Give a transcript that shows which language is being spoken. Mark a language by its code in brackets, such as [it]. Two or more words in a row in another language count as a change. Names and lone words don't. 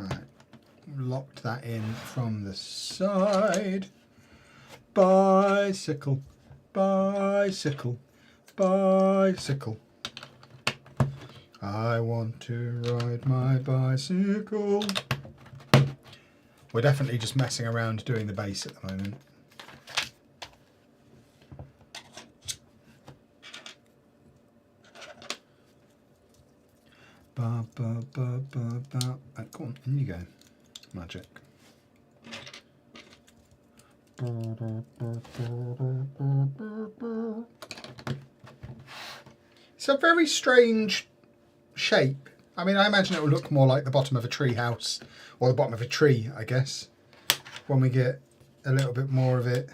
[en] Locked that in from the side. Bicycle, bicycle, bicycle. I want to ride my bicycle. We're definitely just messing around doing the bass at the moment. Ba, ba, ba, ba, ba. Oh, go on, in you go. Magic. It's a very strange shape. I mean, I imagine it will look more like the bottom of a tree house, or the bottom of a tree, I guess, when we get a little bit more of it.